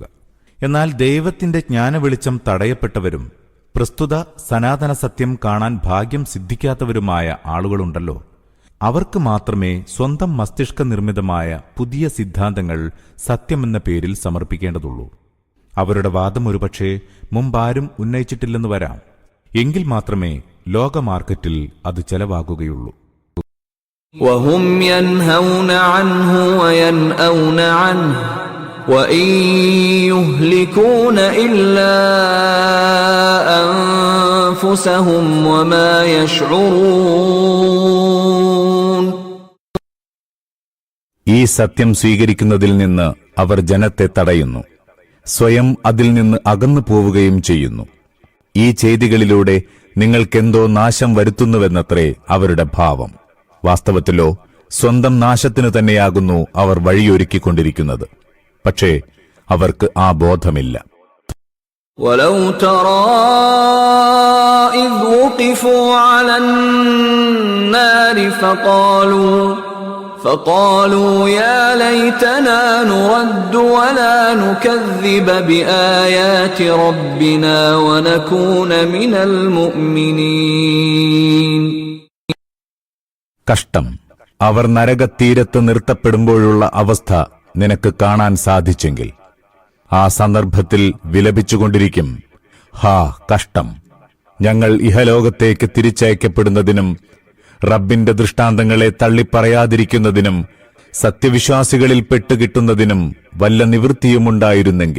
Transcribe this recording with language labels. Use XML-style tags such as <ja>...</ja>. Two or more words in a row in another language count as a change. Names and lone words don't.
<ml>എന്നാൽ ദൈവത്തിന്റെ ജ്ഞാനവെളിച്ചം തടയപ്പെട്ടവരും പ്രസ്തുത സനാതന സത്യം കാണാൻ ഭാഗ്യം സിദ്ധിക്കാത്തവരുമായ ആളുകളുണ്ടല്ലോ, അവർക്ക് മാത്രമേ സ്വന്തം മസ്തിഷ്ക നിർമ്മിതമായ പുതിയ സിദ്ധാന്തങ്ങൾ സത്യമെന്ന പേരിൽ സമർപ്പിക്കേണ്ടതുള്ളൂ. അവരുടെ വാദം ഒരുപക്ഷെ മുമ്പാരും ഉന്നയിച്ചിട്ടില്ലെന്ന് വരാം. എങ്കിൽ മാത്രമേ ലോക മാർക്കറ്റിൽ അത് ചെലവാകുകയുള്ളൂ.</ml> <ar>وهم ينهون عنه وينأون عنه وإن يهلكون إلا أنفسهم وما يشعرون.</ar> <ml>ഈ സത്യം സ്വീകരിക്കുന്നതിൽ നിന്ന് അവർ ജനത്തെ തടയുന്നു, സ്വയം അതിൽ നിന്ന് അകന്നു പോവുകയും ചെയ്യുന്നു. ഈ ചെയ്തികളിലൂടെ നിങ്ങൾക്കെന്തോ നാശം വരുത്തുന്നുവെന്നത്രേ അവരുടെ ഭാവം. വാസ്തവത്തിലോ സ്വന്തം നാശത്തിനു തന്നെയാകുന്നു അവർ വഴിയൊരുക്കിക്കൊണ്ടിരിക്കുന്നത്. പക്ഷേ അവർക്ക് ആ ബോധമില്ല.</ml> <ar>وَلَوْ تَرَى إِذْ وُقِفُوا عَلَى النَّارِ فَقَالُوا يَا لَيْتَنَا نُرَدُّ وَلَا نُكَذِّبَ بِآيَاتِ رَبِّنَا وَنَكُونَ مِنَ الْمُؤْمِنِينَ.</ar> <ml>കഷ്ടം, അവർ നരകത്തീരത്ത് നിർത്തപ്പെടുമ്പോഴുള്ള അവസ്ഥ നിനക്ക് കാണാൻ സാധിച്ചെങ്കിൽ ആ സന്ദർഭത്തിൽ വിലപിച്ചുകൊണ്ടിരിക്കും, ഹാ കഷ്ടം, ഞങ്ങൾ ഇഹലോകത്തേക്ക് തിരിച്ചയക്കപ്പെടുന്നതിനും റബ്ബിന്റെ ദൃഷ്ടാന്തങ്ങളെ തള്ളിപ്പറയാതിരിക്കുന്നതിനും സത്യവിശ്വാസികളിൽ പെട്ടുകിട്ടുന്നതിനും വല്ല നിവൃത്തിയുമുണ്ടായിരുന്നെങ്കിൽ</ml>